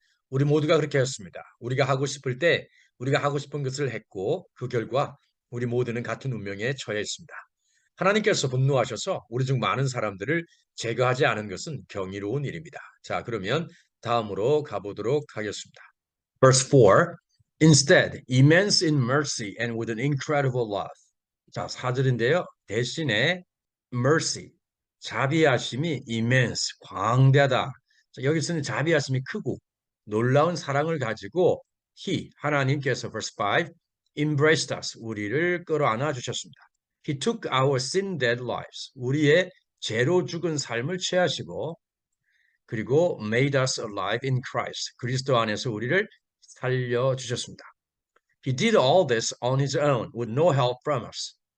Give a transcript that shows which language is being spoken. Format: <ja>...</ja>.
<ko>우리 모두가 그렇게 했습니다. 우리가 하고 싶을 때 우리가 하고 싶은 것을 했고 그 결과 우리 모두는 같은 운명에 처해 있습니다. 하나님께서 분노하셔서 우리 중 많은 사람들을 제거하지 않은 것은 경이로운 일입니다. 자, 그러면 다음으로 가보도록 하겠습니다.</ko> <en>Verse 4. Instead, immense in mercy and with an incredible love.</en> <ko>자, 4절인데요. 대신에 mercy, 자비하심이 immense, 광대하다. 자, 여기서는 자비하심이 크고 놀라운 사랑을 가지고 하나님께서</ko> <en>verse 5, embraced us,</en> <ko>우리를 끌어안아 주셨습니다.</ko> <en>He took our sin-dead lives,</en> <ko>우리의 죄로 죽은 삶을 취하시고 그리고</ko> <en>made us alive in Christ,</en> <ko>그리스도 안에서 우리를 살려주셨습니다.</ko> <en>He did all this on his own with no help from us.</en>